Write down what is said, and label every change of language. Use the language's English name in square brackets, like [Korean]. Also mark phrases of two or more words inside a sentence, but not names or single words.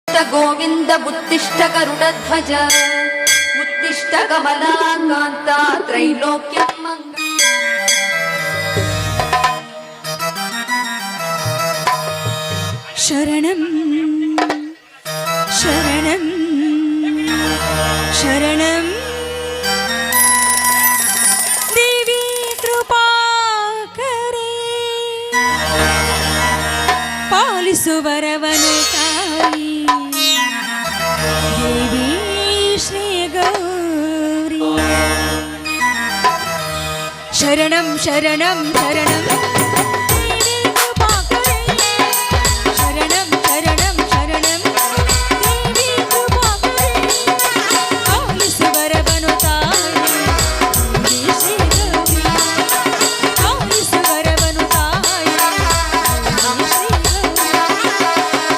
[Sanskrit] ಗೋವಿಂದ ಉತ್ತಿಷ್ಠ ಗರುಡಧ್ವಜ ಉತ್ತಿಷ್ಠ ಕಮಲಾಕಾಂತ ತ್ರೈಲೋಕ್ಯ ಮಂಗ. [Kannada] ಶರಣಂ ಶರಣಂ ಶರಣಂ ದೇವಿ ಕೃಪಾಕರೇ, ಪಾಲಿಸುವರವನು ತಾಯಿ ದೇವಿ ಶ್ರೀ ಗೌರಿ. ಶರಣಂ ಶರಣಂ ಶರಣಂ ದೇವಿ ಕೃಪಾಕರೇ, ಶರಣಂ ಶರಣಂ ಶರಣಂ ದೇವಿ ಕೃಪಾಕರೇ, ಪಾಲಿಸುವರವನು ತಾಯಿ ದೇವಿ ಶ್ರೀ ಗೌರಿ, ಪಾಲಿಸುವರವನು ತಾಯಿ ದೇವಿ ಶ್ರೀ ಗೌರಿ.